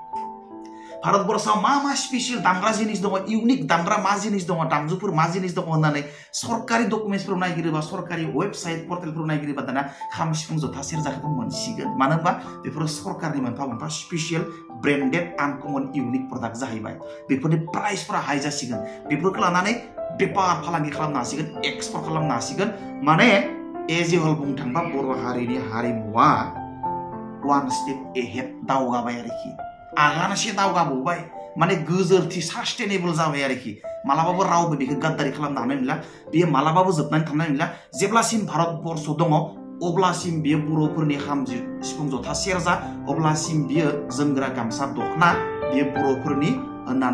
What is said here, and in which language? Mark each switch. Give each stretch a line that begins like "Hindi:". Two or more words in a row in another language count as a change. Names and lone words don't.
Bodo: भारतबर्षआव मा स्पेशल दामग्रा जिनिस दङ इउनिक दामग्रा मा जिनिस दङ दामजुफोर मा जिनिस दङ होननानै सरकारि डकुमेन्टसफोराव नायगिरोबा सरकारि वेबसाइट पर्टेलफोराव नायगिरोबा दाना खाम सिफुं जथा सेरजाखौबो मोनसिगोन मानो होनबा बेफोरो सरकारनि मोनफा मोनफा
English: special branded uncommon unique product
Bodo: जाहैबाय बेफोरनि प्राइसफोरा हाई जासिगोन बेफोरखौ लानानै बेफार फालांगि खालामनो हासिगोन एक्सपर्ट खालामनो हासिगोन माने
English: as a whole
Bodo: बुंनो थांबा बर' हारिनि हारिमुवा
English: one step ahead
Bodo: दावगाबाय आरोखि आगानसे दावगाबावबाय माने गोजोरथि सास्टेनेबल जाबाय आरोखि मालाबाबो रावबो बेखौ गाद्दारि खालामनो हानाय नंला बेयो मालाबाबो जोबनानै थांनाय नंला जेब्लासिम भारतबर्ष दङ अब्लासिम बियो बर'फोरनि खाम सिफुं जथा सेरजा अब्लासिम बियो जोमग्रा गामसा दखना बियो बर'फोरनि होननानै